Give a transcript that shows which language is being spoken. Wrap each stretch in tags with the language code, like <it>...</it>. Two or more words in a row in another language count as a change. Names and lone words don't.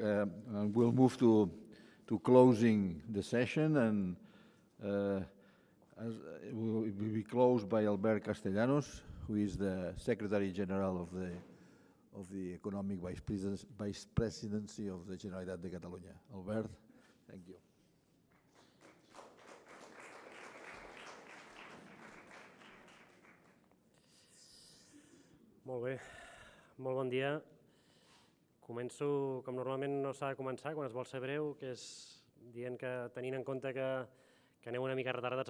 <en>And we'll move to closing the session, and it will be closed by Albert Castellanos, who is the Secretary General of the Economic Vice Presidency of the Generalitat de Catalunya. Albert, thank you.</en> <ca>Molt bé, molt bon dia. Començo, com normalment no s'ha de començar, quan es vol ser breu, que és dient que, tenint en compte que aneu una mica retardats</ca>